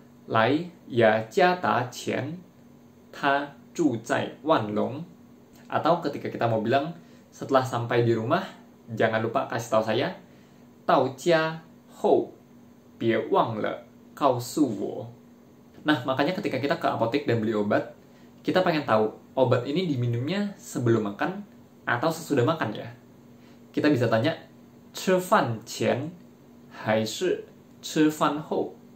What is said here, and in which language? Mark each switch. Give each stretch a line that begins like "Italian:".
Chinese: 来雅加达前，他住在万隆.
Indonesian: Atau ketika kita mau bilang setelah sampai di rumah, jangan lupa kasih tahu saya,
Chinese: 到家后别忘了告诉我.
Indonesian: Nah, makanya ketika kita ke apotek dan beli obat, kita pengen tahu obat ini diminumnya sebelum makan atau sesudah makan ya. Kita bisa tanya,
Chinese: 吃饭前还是吃饭后?